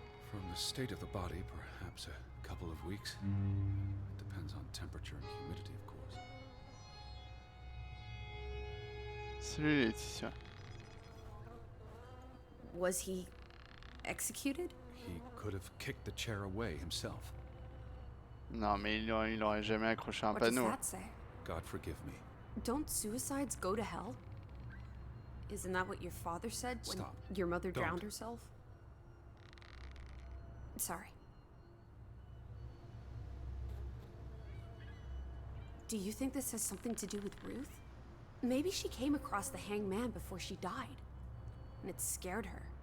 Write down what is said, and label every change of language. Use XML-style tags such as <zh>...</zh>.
<en>From the state of the body, perhaps a couple of weeks. It depends on temperature and humidity, of course.</en> <fr>Salut Laetitia.</fr> <en>Was he executed? He could have kicked the chair away himself.</en> <fr>Non, mais il aurait jamais accroché un</fr> <en>What does</en> <fr>panneau.</fr> <en>that say? God forgive me. Don't suicides go to hell? Isn't that what your father said when Stop. your mother Don't. drowned herself? Sorry. Do you think this has something to do with Ruth? Maybe she came across the hanged man before she died, and it scared her.</en>